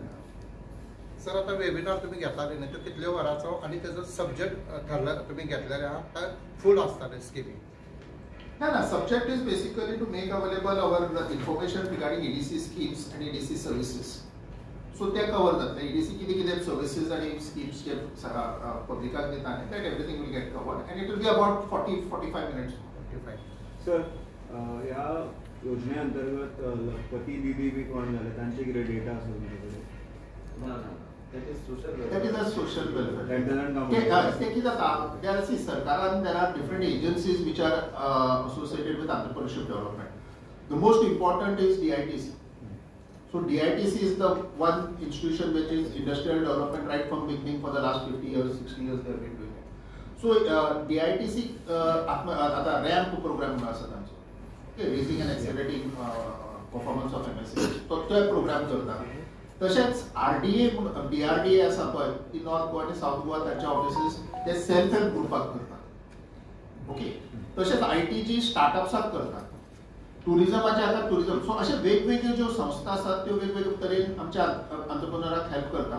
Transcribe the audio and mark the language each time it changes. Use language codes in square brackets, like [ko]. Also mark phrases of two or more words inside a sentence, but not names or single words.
[kok] सर आता वेबिनार तुम्ही घेतलाले न्ही तो कितल्या वरांचो आणि त्याचो सब्जेक्ट ठरला तुम्ही घेतलेले आहा काय फुल आसताले स्किमी? [en] No subject is basically to make available our information regarding EDC schemes आणि EDC services. [kok] सो ते कवर जातले. EDC कितें कितें सर्विसेस आणि स्कीम्स जे पब्लिकाक दिता न्ही [en] that everything will get covered and it will be about 40-45 minutes. [kok] 45. [mr] सर ह्या योजने अंतर्गत पती दीदी बी कोण झाले त्यांचे किती डेटा असेल तुमच्याकडे? [en] That is a social welfare. That doesn't come. [kok] ते कितें जाता [en] there see सरकारान there are different agencies which are associated with entrepreneurship development. The most important is DITC. So DITC is the one institution which is industrial development right from beginning for the last 50 years, 60 years they have been doing it. [kok] So DITC आता RAMP program आसा तांचो. [en] Okay, raising and accelerating performance of MSME. [kok] तो program करता. तशेंच RDA BRDA आसा पळय ती नॉर्थ गोवा आनी साउथ गोवा तांचे ऑफिसीस ते [en] self help [kok] ग्रुपाक करतात. ओके. तशेंच ITG स्टार्टअप्साक करतात. टुरिझमाचे आतां टुरिझम. सो अशे वेगवेगळ्यो ज्यो संस्था आसात त्यो वेगवेगळ्या तरेन आमच्या एंटरप्रेन्योराक हेल्प करता.